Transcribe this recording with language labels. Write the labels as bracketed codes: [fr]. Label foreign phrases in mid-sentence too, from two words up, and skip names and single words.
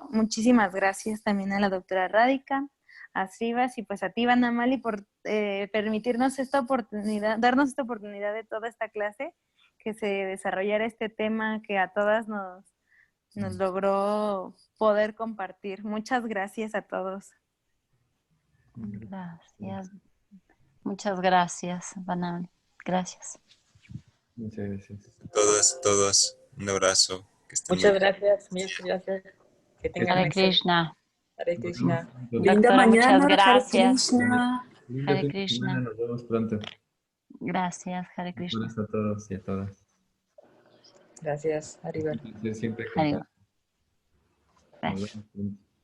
[es] Muchísimas gracias también a la doctora Radhika, a Srivas y pues a ti, Vanamali, por permitirnos esta oportunidad, darnos esta oportunidad de toda esta clase, que se desarrollara este tema que a todas nos logró poder compartir. Muchas gracias a todos. Gracias. Muchas gracias, Banal. Gracias. Muchas gracias. Todos, un abrazo. Que estén muy Muchas bien. gracias, muchas gracias. Que tengan Hare excelente. Krishna. Hare Krishna. Linda Doctora, muchas mañana, Hare gracias. Krishna. Lindo Hare fin de semana, Krishna. nos vemos pronto. Gracias, Hare Un Krishna. abrazo a todos y a todas. Gracias, Haribol. Un placer siempre Hare. compartir. Nos Gracias. vemos pronto.